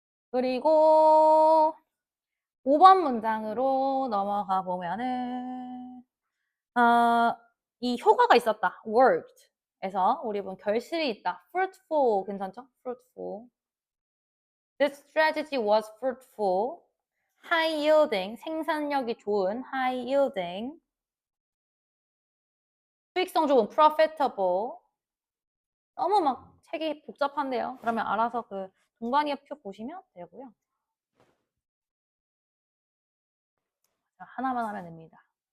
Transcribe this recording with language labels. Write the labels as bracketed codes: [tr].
[ko] 그리고 5번 문장으로 넘어가 보면은 이 효과가 있었다. [en] worked. [ko] 에서 우리 본 결실이 있다. fruitful 괜찮죠? [en] fruitful. This strategy was fruitful. high yielding [ko] 생산력이 좋은 [en] high yielding. [ko] 수익성 좋은 profitable. 너무 막 책이 복잡한데요. 그러면 알아서 그 동반이표 보시면 되고요. 자, 하나만 하면 됩니다.